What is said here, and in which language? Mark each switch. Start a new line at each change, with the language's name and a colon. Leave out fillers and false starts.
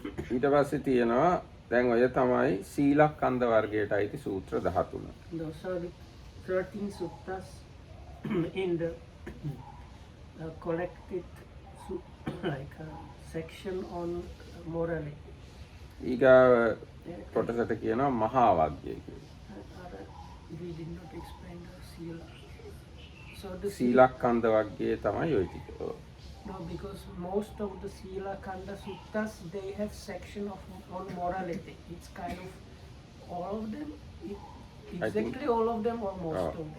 Sinhala: ඊට පස්සේ තියෙනවා දැන් ඔය තමයි සීලක්ඛන්ධ වර්ගයට අයිති සූත්‍ර 13.
English: Those are the 13 suttas in the collected like a section on morality.
Sinhala: ඊගාව කොටසට කියනවා මහා වග්ගය කියලා.
English: We did not explain the sila. So the
Sinhala: සීලක්ඛන්ධ වර්ගයේ තමයි ඔය ටික.
English: no, because most of the Sila Kanda Suttas, they have section on morality. It's kind of all of them. Exactly all of them or most of them?